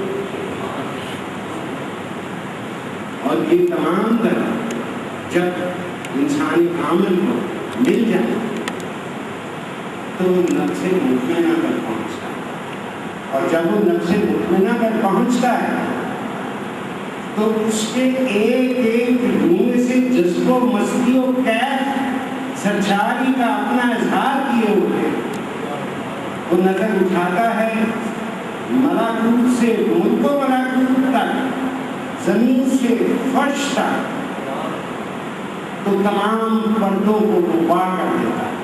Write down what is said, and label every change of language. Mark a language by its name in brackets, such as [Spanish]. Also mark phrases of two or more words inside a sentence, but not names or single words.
[Urdu] اور یہ تمام طرح جب انسانی عمل کو مل جائے تو وہ نفس مطمئنہ پر پہنچتا ہے. اور جب وہ نفس مطمئنہ پر پہنچتا ہے تو اس کے ایک ایک روح سے جذب و مستی و کیف سرچاری کا اپنا اظہار کیے ہوئے وہ نظر اٹھاتا ہے ملاکوت سے ملک و ملاکوت تک، زمین سے فرش تک، تو تمام پردوں کو وہ پار کر دیتا ہے.